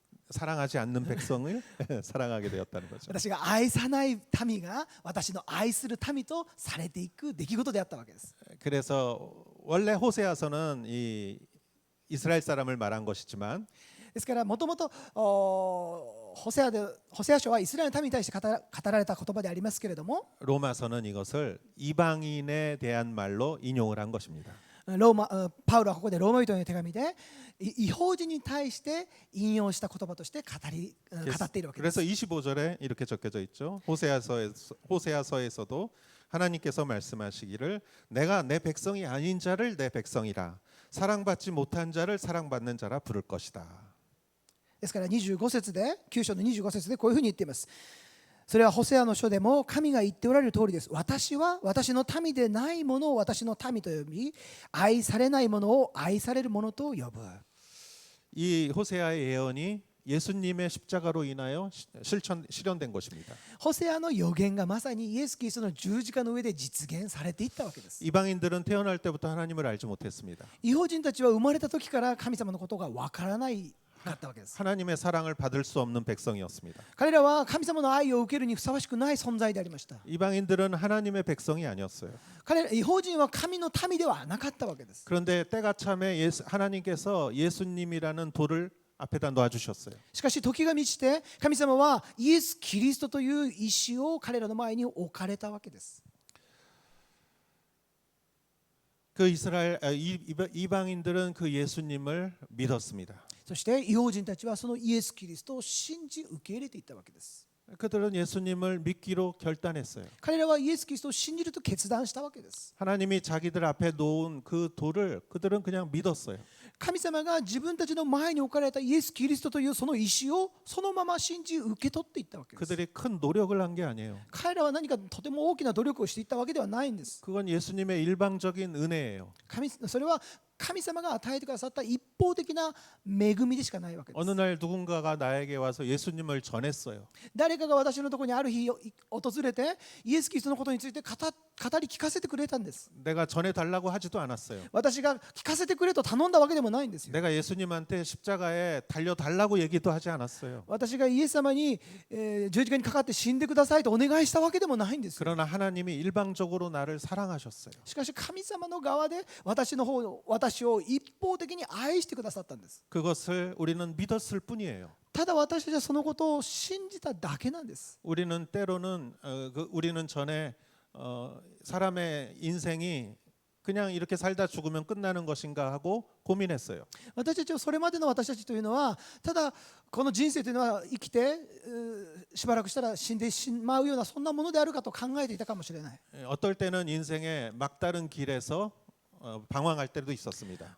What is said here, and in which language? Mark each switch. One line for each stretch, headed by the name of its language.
Korean: 사랑하지 않는 백성을 사랑하게 되었다는 거죠.
Japanese: 私が愛さない民が私の愛する民とされていく出来事であったわけです
Korean: 그래서 원래 호세아서는 이 이스라엘 사람을 말한 것이지만
Japanese: ですからもともとホセア書はイスラエルの民に対して語られた言葉でありますけれども
Korean: 로마서는 이것을 이방인에 대한 말로 인용을 한 것입니다.
Japanese: パウロはここでローマ人への手紙で異邦人に対して引用した言葉として語っているわけです
Korean: 그래서 25절에 이렇게 적혀져 있죠. 호세아서에서도 하나님께서 말씀하시기를 내가 내 백성이 아닌 자를 내 백성이라 사랑받지 못한 자를 사랑받는 자라 부를 것이다.
Japanese: ですから25節で9章の25節でこういうふうに言っています。それはホセアの書でも神が言っておられる通りです。私は私の民でないものを私の民と呼び、愛されないものを愛されるものと呼ぶ。
Korean: 이 호세아의 예언이 예수님의 십자가로 인하여 실현된 것입니다.
Japanese: ホセアの予言がまさにイエス・キリストの十字架の上で実現されていったわけです。
Korean: 이방인들은 태어날 때부터 하나님을 알지 못했습니다.
Japanese: 異邦人たちは生まれた時から神様のことがわからないかったわけです。
Korean: 하나님의 사랑을 받을 수 없는 백성이었습니다.
Japanese: 彼らは神様の愛を受けるにふさわしくない存在でありました。
Korean: 이방인들은 하나님의 백성이 아니었어요.
Japanese: 異邦人は神の民ではなかったわけです。
Korean: 그런데 때가 참에 하나님께서 예수님이라는 돌을 앞에다 놓아주셨어요.
Japanese: しかし時が満ちて神様はイエス・キリストという石を彼らの前に置かれたわけです。
Korean: 그 이방인들은 그 예수님을 믿었습니다.
Japanese: そして異邦人たちはそのイエス・キリストを信じ受け入れていったわけです。
Korean: 그들은 예수님을 믿기로 결단했어요.
Japanese: 彼らはイエス・キリストを信じると決断したわけです。
Korean: 하나님이 자기들 앞에 놓은 그 돌을 그들은 그냥 믿었어요.
Japanese: 神様が自分たちの前に置かれたイエス・キリストというその石をそのまま信じ受け取っていったわけです。
Korean: 그들이 큰 노력을 한 게 아니에요.
Japanese: 彼らは何かとても大きな努力をしていったわけではないんです。
Korean: 그건 예수님의 일방적인 은혜예요.
Japanese: それは神様が与えてくださった一方的な恵みでしかないわけです。
Korean: 어느 날 누군가가 나에게 와서 예수님을 전했어요.
Japanese: 誰かが私のところにある日訪れてイエス・キリストのことについて語り聞かせてくれたんです。
Korean: 내가 전해달라고 하지도 않았어요.
Japanese: 私が聞かせてくれと頼んだわけでもないんですよ。
Korean: 내가 예수님한테 십자가에 달려달라고 얘기도 하지 않았어요.
Japanese: 私がイエス様に、十字架にかかって死んでくださいとお願いしたわけでもないんですよ。
Korean: 그러나 하나님이 일방적으로 나를 사랑하셨어요.
Japanese: しかし神様の側で私を一方的に愛してくださったんです。
Korean: 그것을 우리는 믿었을 뿐이에요.
Japanese: ただ私たちはそのことを信じただけなんです。
Korean: 우리는 때로는 우리는 전에 사람의 인생이 그냥 이렇게 살다 죽으면 끝나는 것인가 하고 고민했어요.
Japanese: 私たちはそれまでの私たちというのはただこの人生というのは生きてしばらくしたら死んでしまうようなそんなものであるかと考えていたかもしれない。
Korean: 어떨 때는 인생의 막다른 길에서 방황할 때도 있었습니다.